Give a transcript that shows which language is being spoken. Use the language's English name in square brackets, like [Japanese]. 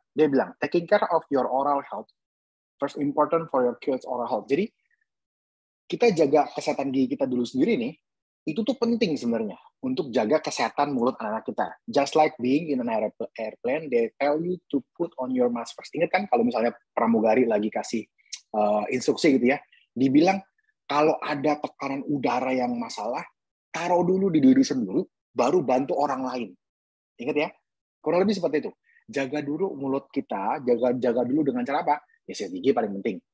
[Indonesian] Dia bilang, [English] taking care of your oral health, first important for your kids' oral health. [Indonesian] Jadi, kita jaga kesehatan gigi kita dulu sendiri nih, itu tuh penting sebenarnya untuk jaga kesehatan mulut anak-anak kita. [English] Just like being in an airplane, they tell you to put on your mask first. [Indonesian] Ingat kan kalau misalnya pramugari lagi kasih instruksi gitu ya, dibilang kalau ada tekanan udara yang masalah, taruh dulu di diri sendiri, baru bantu orang lain. Ingat ya, kurang lebih seperti itu. Jaga dulu mulut kita, jaga dulu dengan cara apa? Ya sikat gigi paling penting.